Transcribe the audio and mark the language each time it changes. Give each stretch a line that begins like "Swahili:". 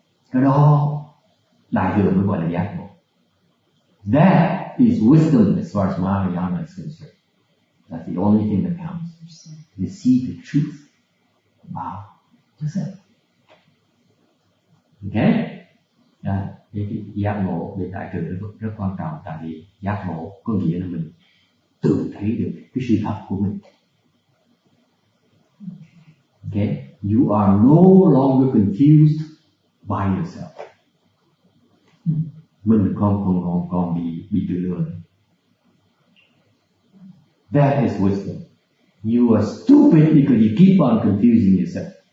Vietnamese: Cái đó Đại thừa mới gọi là giác ngộ.
English: That is wisdom as far as Mahayana is concerned. That's the only thing that counts. You see the truth about yourself. Okay?
Vietnamese: Cái giác ngộ về Đại thừa rất quan trọng, tại vì giác ngộ có nghĩa là mình tự thấy được cái sự thật của mình.
English: Okay? You are no longer confused by yourself.
Vietnamese: Mình còn bị tự lừa.
English: That is wisdom. You are stupid because you keep on confusing yourself.